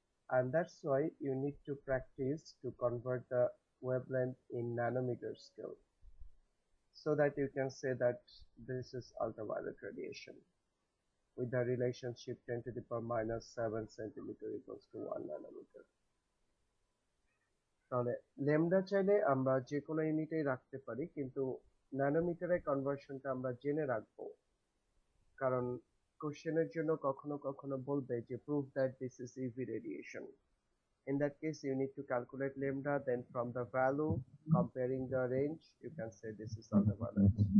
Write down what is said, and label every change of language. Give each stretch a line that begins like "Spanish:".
English: And that's why you need to practice to convert the wavelength in nanometer scale, so that you can say that this is ultraviolet radiation with the relationship 10 to the power minus 7 centimeter equals to 1 nanometer.
Bangla: তাহলে lambda চাইলে আমরা যে কোনো ইউনিটেই রাখতে পারি, কিন্তু ন্যানোমিটারে কনভার্সনটা আমরা জেনে রাখবো, কারণ কোশ্চেনের জন্য কখনো কখনো বলবে যে
English: Prove that this is UV radiation. In that case, you need to calculate lambda, then from the value, comparing the range, you can say this is ultraviolet.